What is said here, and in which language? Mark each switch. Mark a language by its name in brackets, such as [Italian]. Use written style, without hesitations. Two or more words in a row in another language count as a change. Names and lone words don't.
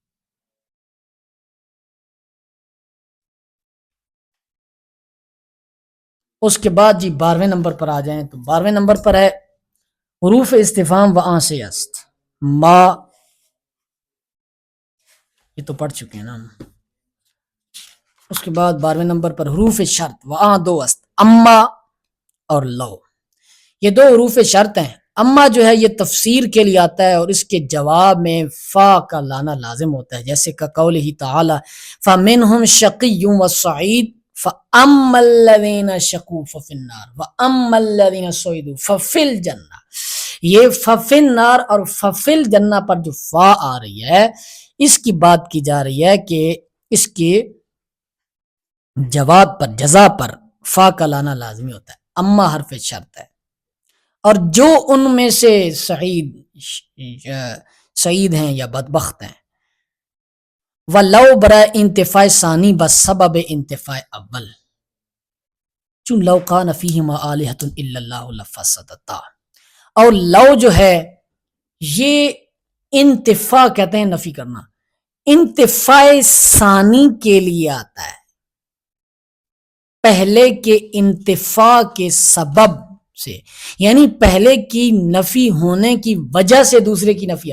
[Urdu] اس کے بعد جی 12ویں نمبر پر آ جائیں تو 12ویں نمبر پر ہے حروف استفہام [Persian] وآن سے است، [Urdu] ما، یہ تو پڑھ چکے ہیں نا ہم۔ اس کے بعد 12ویں نمبر پر حروف شرط [Persian] وآن 2 است، [Urdu] اما اور لو، یہ 2 حروف شرط ہیں۔ اما جو ہے یہ تفسیر کے لیے آتا ہے اور اس کے جواب میں فا کا لانا لازم ہوتا ہے، جیسے کہ [Arabic] قولہ تعالی فَمِنْهُمْ شَقِيٌّ وَسَعِيدٌ فَأَمَّا الَّذِينَ شَقُوا فَفِي النَّارِ وَأَمَّا الَّذِينَ سُعِدُوا فَفِي الْجَنَّةِ، [Urdu] یہ [Arabic] فَفِي النَّارِ [Urdu] اور [Arabic] فَفِي الْجَنَّةِ [Urdu] پر جو فا آ رہی ہے اس کی بات کی جا رہی ہے کہ اس کے جواب پر، جزا پر فا کا لانا لازمی ہوتا ہے، اما حرف شرط ہے، اور جو ان میں سے سعید ہیں یا بدبخت ہیں، [Persian] وَلَوْ برائے انتفاع ثانی بسبب انتفاع اول، چون [Arabic] لو کان فیہما آلہۃ الا اللہ لفسدتا، [Urdu] اور لو جو ہے یہ انتفاع کہتے ہیں نفی کرنا، انتفاع ثانی کے لیے آتا ہے، پہلے کے انتفاع کے سبب سے، یعنی پہلے کی نفی ہونے کی وجہ سے دوسرے کی نفی ہے.